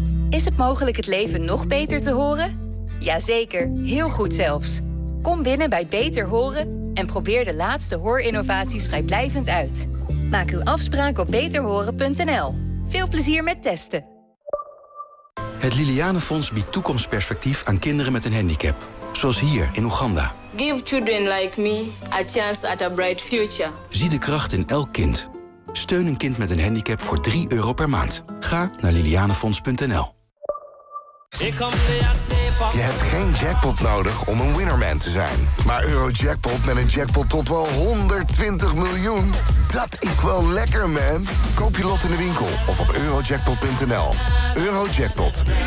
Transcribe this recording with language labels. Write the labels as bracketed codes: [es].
[nl] Is het mogelijk het leven nog beter te horen? Jazeker, heel goed zelfs. Kom binnen bij Beter Horen en probeer de laatste hoorinnovaties vrijblijvend uit. Maak uw afspraak op beterhoren.nl. Veel plezier met testen. Het Liliane Fonds biedt toekomstperspectief aan kinderen met een handicap. Zoals hier in Oeganda. [en] Give children like me a chance at a bright future. [nl] Zie de kracht in elk kind. Steun een kind met een handicap voor €3 per maand. Ga naar lilianefonds.nl. Je hebt geen jackpot nodig om een winnerman te zijn. Maar Eurojackpot met een jackpot tot wel 120 miljoen. Dat is wel lekker, man. Koop je lot in de winkel of op eurojackpot.nl. Eurojackpot.